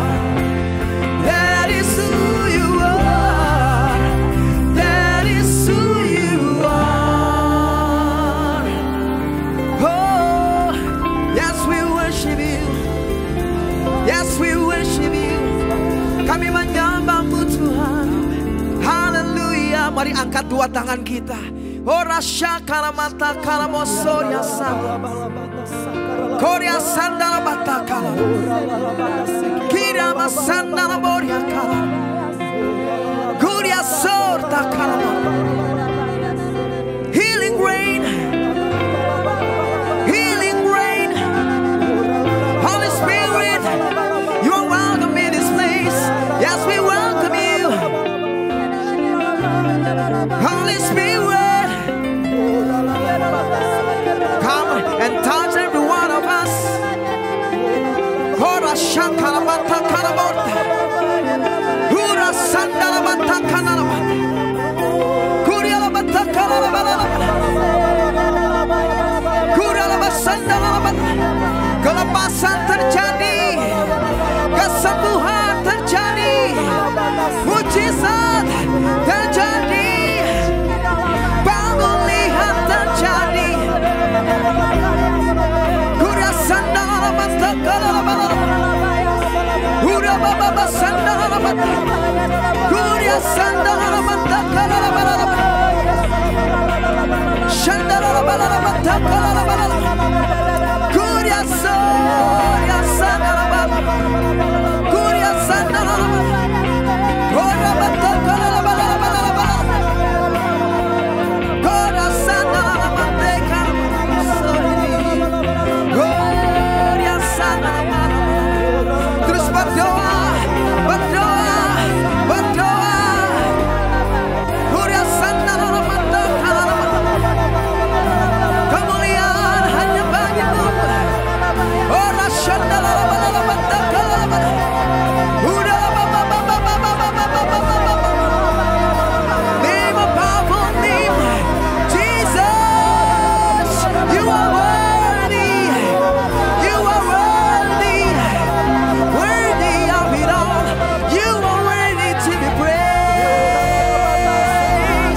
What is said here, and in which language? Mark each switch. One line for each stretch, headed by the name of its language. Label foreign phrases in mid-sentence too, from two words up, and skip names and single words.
English: That is who you are. That is who you are. Oh, yes, we worship you. Yes, we worship you.
Indonesian: Kami menyembahmu Tuhan. Haleluya. Mari angkat dua tangan kita. Oh, rasya kalamata kalamosoria sanda. Korea sandala batakala. Kira masandala boria kala. Kuria sorta kala.
English: Healing rain. Healing rain. Holy Spirit, you are welcome in this place. Yes, we welcome you. Holy Spirit, come and touch every one of us. Hora shakala bata kalaborta. Hura sandala bata kanala. Kuria la bata kanala balala. Kuria la basandala bata.
Indonesian: Kelepasan terjadi, kesembuhan terjadi, mujizat terjadi, pemulihan terjadi. Kuria sandala bata kanala balala. Kuria baba sandala bata. Kuria sandala bata kanala balala. Shandala balala bata kanala balala. Kuria soria sandala bata. Kuria sandala bata. Kuria bata kanala balala balala balala. Kuria sandala bata kanala soria. Kuria sandala bata. Terus berdoa, berdoa, berdoa. Kuria sandala bata kanala balala. Kemuliaan hanya bagimu. Ora shandala balala bata kanala balala. Udah baba baba baba baba baba.
English: Name a powerful name, Jesus. You are worthy. You are worthy. Worthy of it all. You are worthy to be praised.